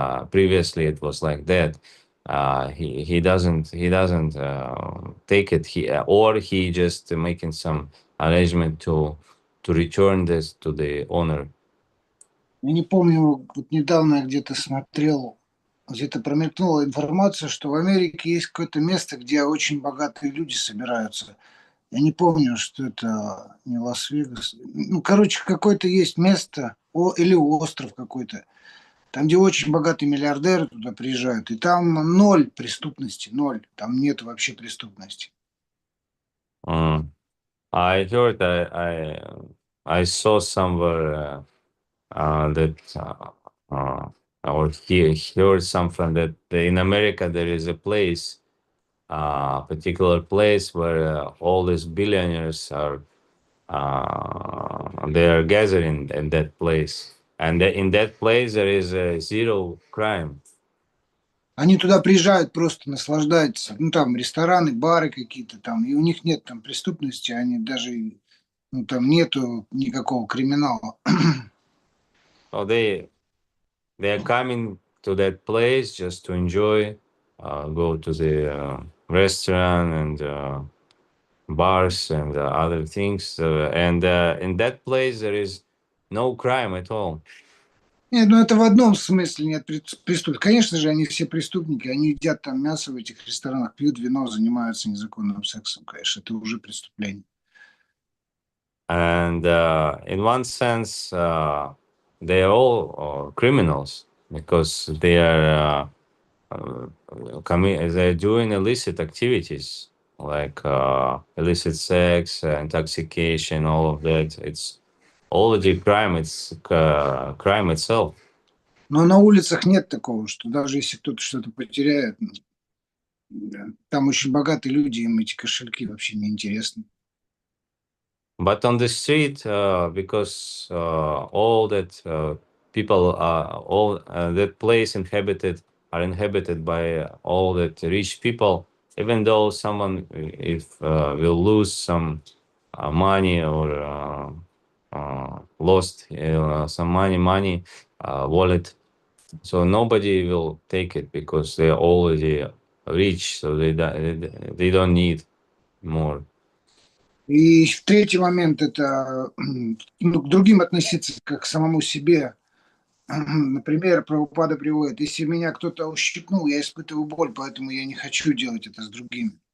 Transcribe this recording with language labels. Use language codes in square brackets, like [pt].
[en] Previously, it was like that. He doesn't take it. Or he just making some arrangement to return this to the owner. [ru] Я не помню, вот недавно я где-то смотрел, где-то промелькнула информация, что в Америке есть какое-то место, где очень богатые люди собираются. Я не помню, что это не Лас-Вегас. Ну, короче, какое-то есть место, или остров какой-то, там, где очень богатые миллиардеры туда приезжают, и там 0 преступности, 0. Там нет вообще преступности. [en] I heard I saw somewhere that or he heard something that in America there is a place, particular place where all these billionaires are they are gathering in that place, and in that place there is zero crime. [ru] Они туда приезжают просто наслаждаться. Ну, там рестораны, бары какие-то там, и у них нет там преступности, они даже, ну, там нету никакого криминала. [en] So they are coming to that place just to enjoy, go to the restaurant and bars and other things, and in that place there is no crime at all. [ru] Нет, ну это в одном смысле нет преступников. Конечно же, они все преступники, они едят там мясо в этих ресторанах, пьют вино, занимаются незаконным сексом, конечно, это уже преступление. [en] And in one sense, they are all criminals because they are they're doing illicit activities like illicit sex, intoxication, all of that. It's already crime. It's crime itself. [ru] Но на улицах нет такого, что даже если кто-то что-то потеряет, там очень богатые люди, им эти кошельки вообще не интересны. [en] But on the street, because all that people all that place are inhabited by all that rich people. Even though someone if will lose some money or lost some money wallet, so nobody will take it because they're already rich, so they don't need more. [ru] И третий момент – это к другим относиться как к самому себе. Например, Прабхупада приводит: если меня кто-то ущипнул, я испытываю боль, поэтому я не хочу делать это с другими.